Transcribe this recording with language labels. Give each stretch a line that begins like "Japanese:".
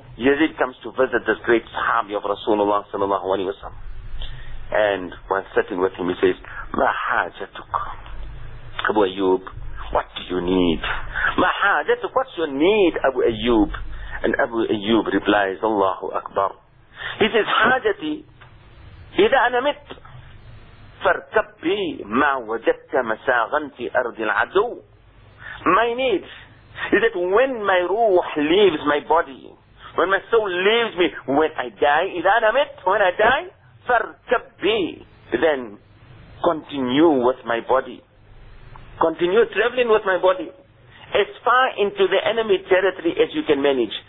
English: Yazid comes to visit this great Sahabi of Rasulullah sallallahu alayhi wa sallam. And when sitting with him, he says,
Arabic: مَا حَاجَتُكَ.
English: Abu Ayyub, what do you need?
Arabic: مَا حَاجَتُكَ,
English: what's your need, Abu Ayyub? And Abu Ayyub replies, Allahu Akbar. He says,
Arabic: حَاجَتِي إِذَا أَنَا مِتْ فَارْكَبِّي مَا وَجَدْتَ مَسَاغًا فِي أَرْضِ الْعَدُوِ.
English: My need is that when my ruh leaves my body, when my soul leaves me, when I die,
Arabic: فَرْكَبِّي,
English: then continue with my body. Continue traveling with my body as far into the enemy territory as you can manage.